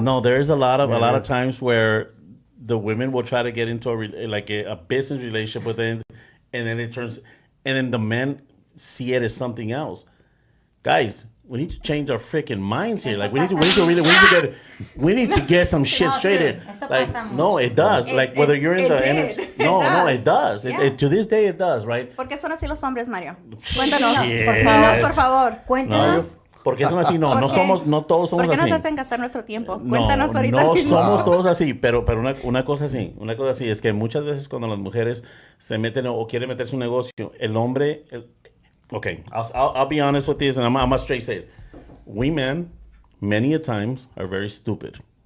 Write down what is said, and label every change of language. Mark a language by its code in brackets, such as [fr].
[en] No, there is a lot of times where the women will try to get into a business relationship with it, and then it turns, and then the men see it as something else. Guys, we need to change our freaking minds here. Like we need to get some shit straight. Like no, it does. Like whether you're in the energy, no, it does. It to this day it does, right? [es] ¿Por qué son así los hombres, Mario? Cuéntanos, por favor. Cuéntanos Porque son así, no todos somos así. ¿Por qué nos hacen gastar nuestro tiempo? No, Cuéntanos ahorita. no somos todos así, pero una cosa así es que muchas veces cuando las mujeres se meten o quieren meterse un negocio, el hombre, okay, [en] I'll be honest with this and I'm gonna straight say it. We men, many a times, are very stupid.